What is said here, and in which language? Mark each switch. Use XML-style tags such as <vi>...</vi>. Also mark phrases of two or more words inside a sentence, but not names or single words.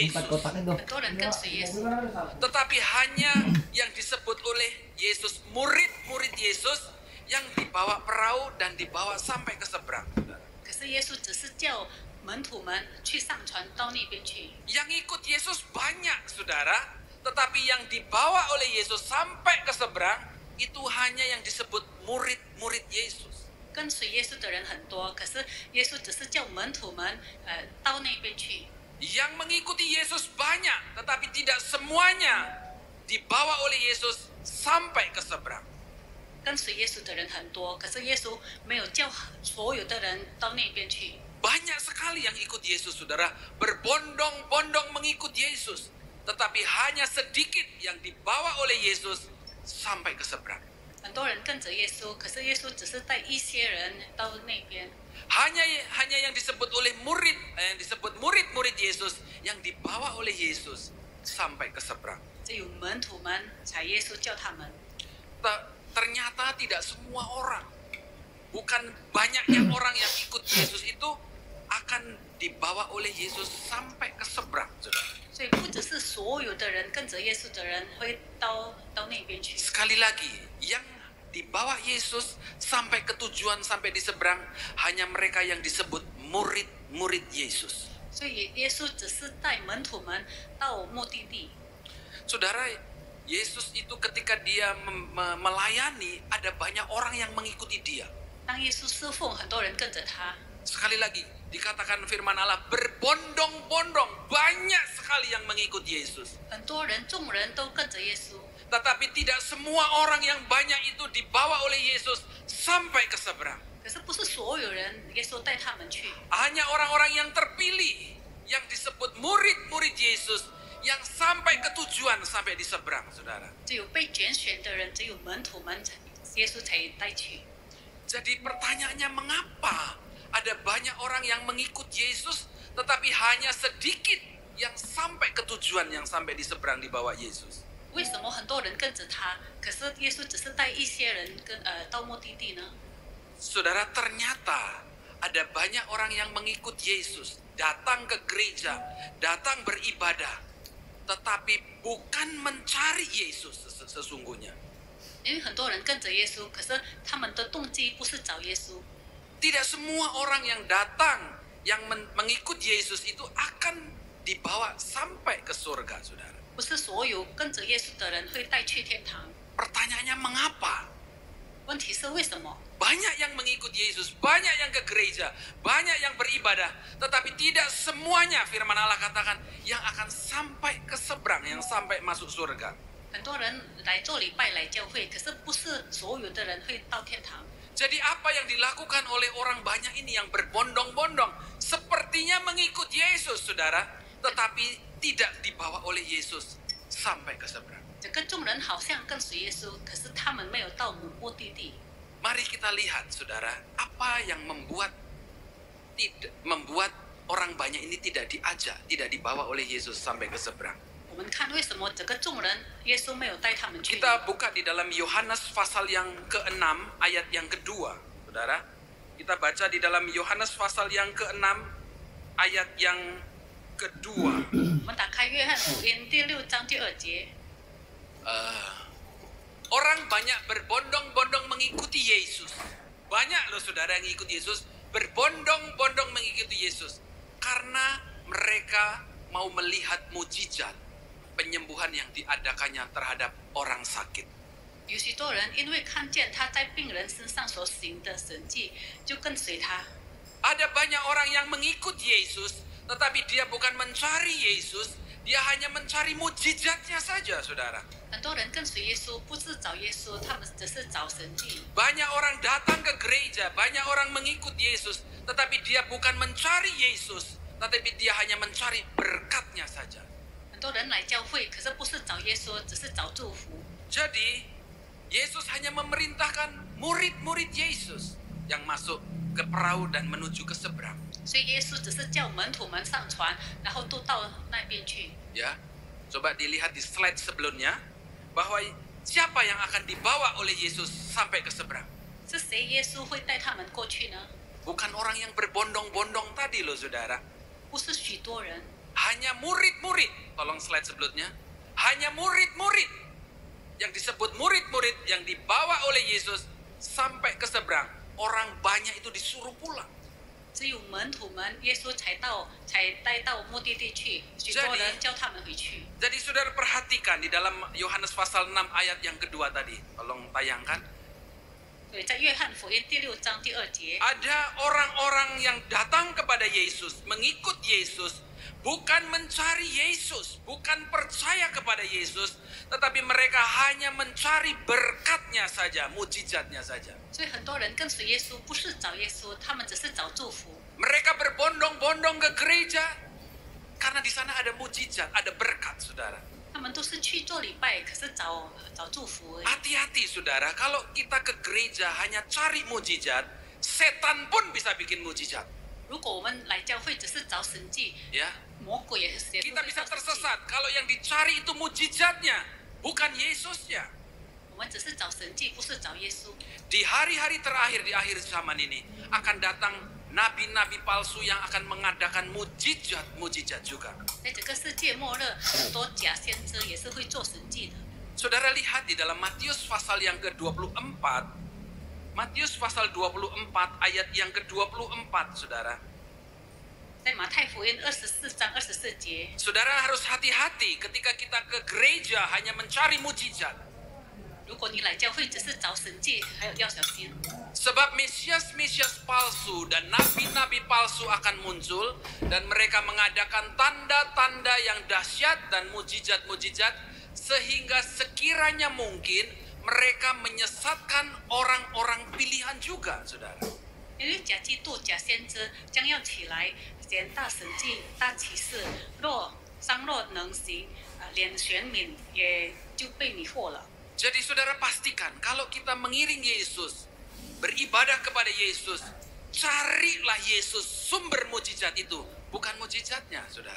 <id>empat Yesus. kotaknya dong.</id> <zh>很多人跟随耶稣，</zh> <id>Tetapi hanya yang disebut oleh Yesus, murid-murid Yesus yang dibawa perahu dan dibawa sampai ke seberang.</id> <zh>可是耶稣只是叫门徒们去上船到那边去。</zh> <id>Yang ikut Yesus banyak, saudara. Tetapi yang dibawa oleh Yesus sampai ke seberang, itu hanya yang disebut murid-murid Yesus.</id> <zh>跟随耶稣的人很多，可是耶稣只是叫门徒们到那边去。</zh> <id>Yang mengikuti Yesus banyak, tetapi tidak semuanya dibawa oleh Yesus sampai ke seberang.</id> <zh>跟随耶稣的人很多，可是耶稣没有叫所有的人到那边去。</zh> <id>Banyak sekali yang ikut Yesus, saudara. Berbondong-bondong mengikut Yesus. Tetapi hanya sedikit yang dibawa oleh Yesus sampai ke seberang.</id> <zh>很多人跟着耶稣，可是耶稣只是带一些人到那边。</zh> <id>Hanya yang disebut oleh murid, yang disebut murid-murid Yesus yang dibawa oleh Yesus sampai ke seberang.</id> <zh>只有门徒们才耶稣叫他们。</zh> <id>Ternyata tidak semua orang, bukan banyaknya orang yang ikut Yesus itu akan dibawa oleh Yesus sampai ke seberang, saudara.</id> <zh>所以不只是所有的人跟着耶稣的人会到那边去。</zh> <id>Sekali lagi, yang di bawah Yesus sampai ke tujuan, sampai di seberang, hanya mereka yang disebut murid-murid Yesus.</id> <zh>所以耶稣只是带门徒们到目的地。</zh> <id>Saudara, Yesus itu ketika dia melayani, ada banyak orang yang mengikuti dia.</id> <zh>当耶稣侍奉，很多人跟着他。</zh> <id>Sekali lagi, dikatakan firman Allah, berbondong-bondong, banyak sekali yang mengikuti Yesus.</id> <zh>很多人，众人都跟着耶稣，</zh> <id>Tetapi tidak semua orang yang banyak itu dibawa oleh Yesus sampai ke seberang.</id> <zh>可是不是所有人，耶稣带他们去，</zh> <id>Hanya orang-orang yang terpilih, yang disebut murid-murid Yesus, yang sampai ke tujuan, sampai di seberang, saudara.</id> <zh>只有被拣选的人，只有门徒们，耶稣才带去。</zh> <id>Jadi pertanyaannya, mengapa ada banyak orang yang mengikut Yesus, tetapi hanya sedikit yang sampai ke tujuan, yang sampai di seberang di bawah Yesus?</id> <zh>为什么很多人跟着他，可是耶稣只是带一些人到目的地呢？</zh> <id>Saudara, ternyata ada banyak orang yang mengikut Yesus, datang ke gereja, datang beribadah, tetapi bukan mencari Yesus sesungguhnya.</id> <zh>因为很多人跟着耶稣，可是他们的动机不是找耶稣。</zh> <id>Tidak semua orang yang datang, yang mengikut Yesus itu akan dibawa sampai ke surga, saudara.</id> <zh>不是所有跟着耶稣的人会带去天堂。</zh> <id>Pertanyaannya, mengapa?</id> <zh>问题是为什么？</zh> <id>Banyak yang mengikut Yesus, banyak yang ke gereja, banyak yang beribadah, tetapi tidak semuanya, firman Allah katakan, yang akan sampai ke seberang, yang sampai masuk surga.</id> <zh>很多人来做礼拜来教会，可是不是所有的人会到天堂。</zh> <id>Jadi apa yang dilakukan oleh orang banyak ini yang berbondong-bondong, sepertinya mengikut Yesus, saudara, tetapi tidak dibawa oleh Yesus sampai ke seberang.</id> <zh>整个众人好像跟随耶稣，可是他们没有到目的地。</zh> <id>Mari kita lihat, saudara, apa yang membuat orang banyak ini tidak diajak, tidak dibawa oleh Yesus sampai ke seberang.</id> <zh>我们看为什么整个众人耶稣没有带他们去？</zh> <id>Kita buka di dalam Yohanes pasal yang ke-6 ayat yang kedua, saudara. Kita baca di dalam Yohanes pasal yang ke-6 ayat yang kedua.</id> <zh>我们打开约翰福音第6章第2节。</zh> <id>Orang banyak berbondong-bondong mengikuti Yesus. Banyak loh saudara yang ikut Yesus, berbondong-bondong mengikuti Yesus. Karena mereka mau melihat mujizat penyembuhan yang diadakannya terhadap orang sakit.</id> <zh>有许多人因为看见他在病人身上所行的神迹，就跟随他。</zh> <id>Ada banyak orang yang mengikut Yesus, tetapi dia bukan mencari Yesus, dia hanya mencari mujizatnya saja, saudara.</id> <zh>很多人跟随耶稣，不是找耶稣，他们只是找神迹。</zh> <id>Banyak orang datang ke gereja, banyak orang mengikut Yesus, tetapi dia bukan mencari Yesus, tetapi dia hanya mencari berkatnya saja.</id> <zh>很多人来教会，可是不是找耶稣，只是找祝福。</zh> <id>Jadi, Yesus hanya memerintahkan murid-murid Yesus yang masuk ke perahu dan menuju ke seberang.</id> <zh>所以耶稣只是叫门徒们上船，然后都到那边去。</zh> <id>Ya, coba dilihat di slide sebelumnya bahwa siapa yang akan dibawa oleh Yesus sampai ke seberang.</id> <zh>是谁耶稣会带他们过去呢？</zh> <id>Bukan orang yang berbondong-bondong tadi loh, saudara.</id> <zh>不是许多人，</zh> <id>Hanya murid-murid. Tolong slide sebelumnya. Hanya murid-murid. Yang disebut murid-murid yang dibawa oleh Yesus sampai ke seberang. Orang banyak itu disuruh pulang.</id> <zh>只有门徒们，耶稣才带到目的地去。许多人叫他们回去。</zh> <id>Jadi saudara perhatikan di dalam Yohanes pasal 6 ayat yang kedua tadi. Tolong tayangkan.</id> <zh>对，在约翰福音第6章第2节，</zh> <id>Ada orang-orang yang datang kepada Yesus, mengikut Yesus, bukan mencari Yesus, bukan percaya kepada Yesus, tetapi mereka hanya mencari berkatnya saja, mujizatnya saja.</id> <zh>所以很多人跟随耶稣，不是找耶稣，他们只是找祝福。</zh> <id>Mereka berbondong-bondong ke gereja karena di sana ada mujizat, ada berkat, saudara.</id> <zh>他们都是去做礼拜，可是找祝福而已。</zh> <id>Hati-hati, saudara, kalau kita ke gereja hanya cari mujizat, setan pun bisa bikin mujizat.</id> <zh>如果我们来教会只是找神迹，</zh> <id>Ya,</id> <zh>魔鬼也是</zh> <id>kita</id> <zh>会</zh> <id>bisa</id> <zh>找神迹。</zh> <id>tersesat kalau yang dicari itu mujizatnya, bukan Yesusnya.</id> <zh>我们只是找神迹，不是找耶稣。</zh> <id>Di hari-hari terakhir di akhir zaman ini akan datang nabi-nabi palsu yang akan mengadakan mujizat-mujizat juga.</id> <zh>在整个世界末日，很多假先知也是会做神迹的。</zh> <id>Saudara lihat di dalam Matius pasal yang ke-24, Matius pasal 24 ayat yang ke-24, saudara.</id> <zh>在马太福音24章24节，</zh> <id>Saudara harus hati-hati ketika kita ke gereja hanya mencari mujizat.</id> <zh>如果你来教会只是找神迹，还有要小心，</zh> <id>Sebab Mesias-Mesias palsu dan nabi-nabi palsu akan muncul dan mereka mengadakan tanda-tanda yang dahsyat dan mujizat-mujizat sehingga sekiranya mungkin mereka menyesatkan orang-orang pilihan juga, saudara.</id> <zh>因为假基督、假先知将要起来，显大神迹、大启示，若能行，连选民也就被迷惑了。</zh> <id>Jadi saudara pastikan kalau kita mengiring Yesus, beribadah kepada Yesus, carilah Yesus sumber mujizat itu, bukan mujizatnya, saudara.</id>